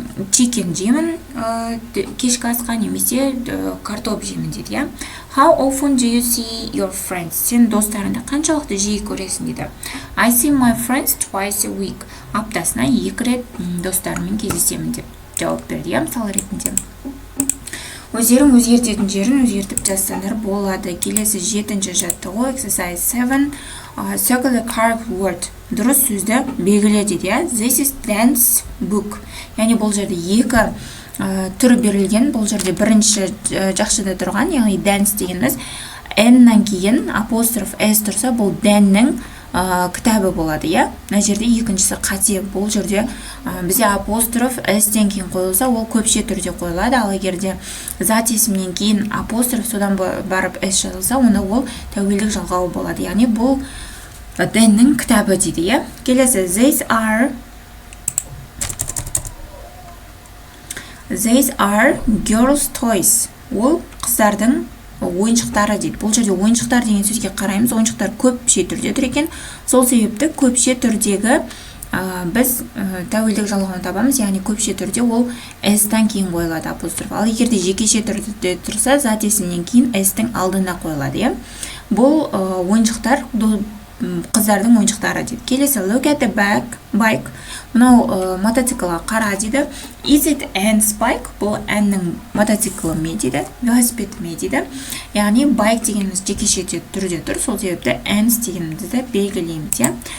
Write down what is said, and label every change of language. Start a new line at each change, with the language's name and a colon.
Kazakh: Chicken жеймін кешкі асқа немесе картоп жеймін дейді, иә?
English: How often do you see your friends?
Kazakh: Сен достарыңды қаншалықты жиі көресің дейді.
English: I see my friends twice a week.
Kazakh: Аптасына 2 рет достарыммен кездесемін деп жауап берді, иә, мысал ретінде. Өздерің өзгертетін жерін өзгертіп жазсаңдар болады. Келесі 7-ші жаттығу.
English: Exercise 7. Circle the correct word.
Kazakh: Дұрыс сөзді белгіле дейді, иә?
English: This is dance book.
Kazakh: Яғни бұл жерде 2 түрі берілген. Бұл жерде бірінші жақшыда тұрған, яғни dance дегеніміз n-нан кейін апостроф s тұрса, бұл дәннің кітабы болады, иә? Мына жерде екіншісі қате. Бұл жерде бізде апостроф s-тен кейін қойылса, ол көпше түрде қойылады. Ал егерде зат есімнен кейін апостроф содан барып s жазылса, онда ол тәуелдік жалғауы болады. Яғни бұл дәннің кітабы дейді, иә? Келесі,
English: These are girls' toys.
Kazakh: Ол қыздардың ойыншықтары дейді. Бұл жерде ойыншықтар деген сөзге қараймыз. Ойыншықтар көпше түрде тұр екен. Сол себепті көпше түрдегі біз тәуелдік жалғауын табамыз. Яғни көпше түрде ол s-тан кейін қойылады апостроф. Ал егерде жекеше түрде тұрса, зат есімнен кейін s-тің алдына қойылады, иә? Бұл ойыншықтар қыздардың ойыншықтары дейді. Келесі,
English: look at the bike.
Kazakh: Мынау мотоциклға қара дейді.
English: Is it an bike?
Kazakh: Бұл әннің мотоциклі ме дейді, велосипед ме дейді. Яғни bike дегеніміз жекеше түрде тұр. Сол себепті ants дегенімізді белгілейміз, иә?